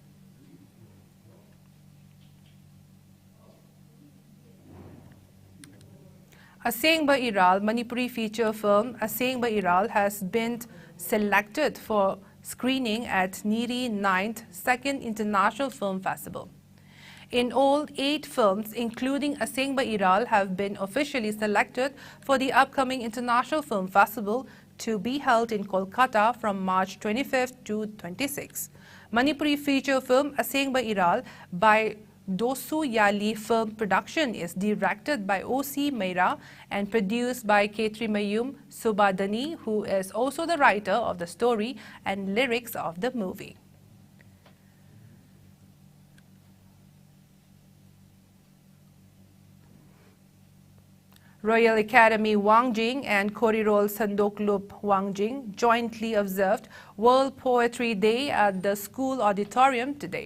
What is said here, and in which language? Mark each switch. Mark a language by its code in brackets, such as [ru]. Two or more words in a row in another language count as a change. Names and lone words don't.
[en] Asengba Iral, Manipuri feature film Asengba Iral has been selected for screening at Niri 9th 2nd International Film Festival. In all, 8 films, including Asengba Iral, have been officially selected for the upcoming International Film Festival to be held in Kolkata from March 25th to 26th. Manipuri feature film Asengba Iral by Dosu Yali Film Production is directed by O.C. Meira and produced by Ketrimayum Subadani, who is also the writer of the story and lyrics of the movie. Royal Academy Wangjing and Korirol Sandoklup Wangjing jointly observed World Poetry Day at the school auditorium today.